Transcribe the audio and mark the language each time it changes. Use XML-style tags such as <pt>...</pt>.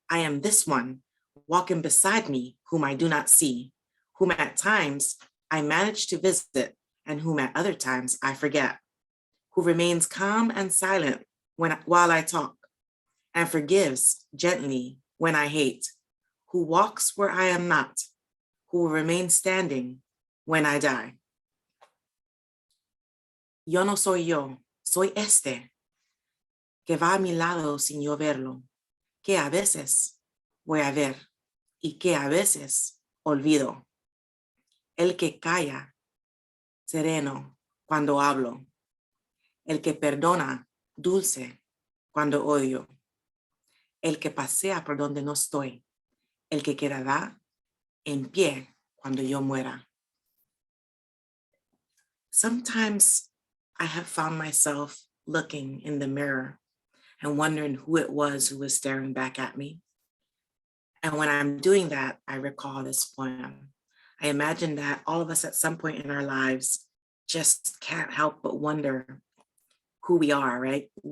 <en>I am this one, walking beside me, whom I do not see, whom at times I manage to visit, and whom at other times I forget, who remains calm and silent while I talk, and forgives gently when I hate, who walks where I am not, who will remain standing when I die.</en> <es>Yo no soy yo, soy este, que va a mi lado sin yo verlo, que a veces voy a ver y que a veces olvido. El que calla, sereno cuando hablo, el que perdona, dulce cuando odio, el que pasea por donde no estoy, el que quedará en pie cuando yo muera.</es> <en>Sometimes I have found myself looking in the mirror and wondering who it was who was staring back at me. And when I'm doing that, I recall this poem. I imagine that all of us at some point in our lives just can't help but wonder who we are, right?</en>